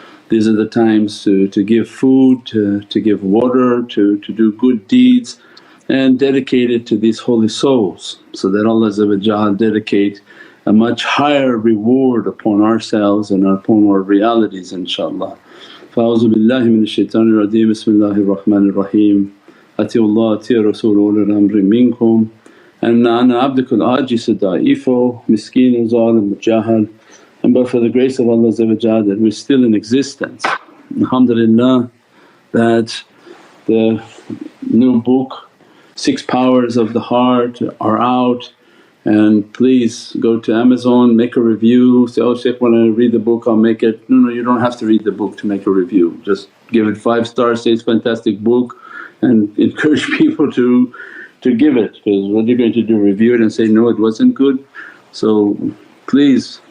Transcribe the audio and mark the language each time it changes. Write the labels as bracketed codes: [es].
[en] These are the times to give food, to give water, to do good deeds and dedicate it to these holy souls, so that Allah dedicate a much higher reward upon ourselves and upon our realities inshaAllah. [ar] فأعوذ بالله من الشيطان الرجيم بسم الله الرحمن الرحيم أطيعوا الله أطيعوا الرسول وأولي الأمر منكم أنا عبدك العاجز الضعيف مسكين ظالم مجاهل. [en] And but for the grace of Allah that we're still in existence. Alhamdulillah that the new book 6 Powers of the Heart are out, and please go to Amazon, make a review. Say, oh Shaykh, when I read the book I'll make it. No, you don't have to read the book to make a review, just give it 5 stars, say it's a fantastic book, and encourage people to give it, because what you're going to do, review it and say no it wasn't good. So please